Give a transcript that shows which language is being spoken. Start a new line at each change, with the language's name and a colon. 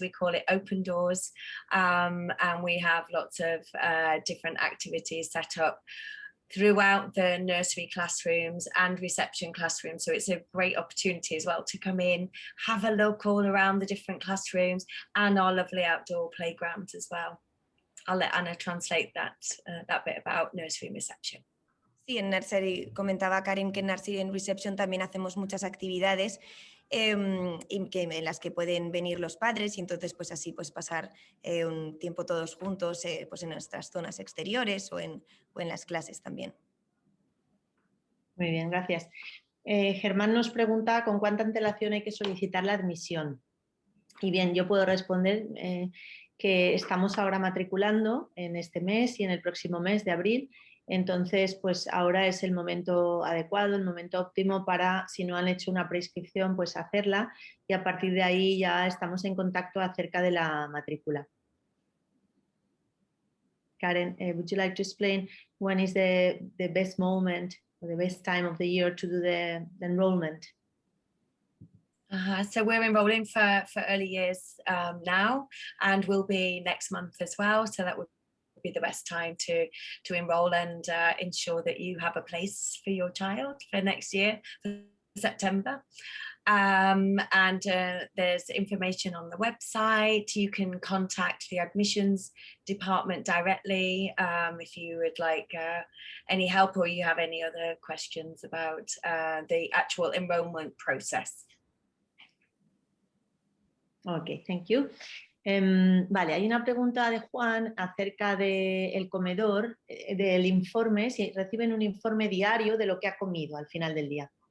English: We call it open doors, and we have lots of different activities set up throughout the nursery classrooms and reception classrooms. So it's a great opportunity as well to come in, have a look all around the different classrooms and our lovely outdoor playgrounds as well. I'll let Anna translate that bit about nursery and reception.
Spanish: Sí, en Nursery, comentaba Karim que en Nursery and Reception también hacemos muchas actividades en las que pueden venir los padres, y entonces pues así pues pasar un tiempo todos juntos pues en nuestras zonas exteriores o en las clases también. Muy bien, gracias. Germán nos pregunta con cuánta antelación hay que solicitar la admisión. Y bien, yo puedo responder que estamos ahora matriculando en este mes y en el próximo mes de abril. Entonces, pues ahora es el momento adecuado, el momento óptimo para, si no han hecho una prescripción, pues hacerla, y a partir de ahí ya estamos en contacto acerca de la matrícula.
English: Karen, would you like to explain when is the best moment or the best time of the year to do the enrollment? So we're enrolling for early years now, and will be next month as well. So that would be the best time to enroll and ensure that you have a place for your child for next year, for September. And there's information on the website. You can contact the admissions department directly if you would like any help or you have any other questions about the actual enrollment process. Ok, thank you.
Spanish: Vale, hay una pregunta de Juan acerca del comedor, del informe, si reciben un informe diario de lo que ha comido al final del día.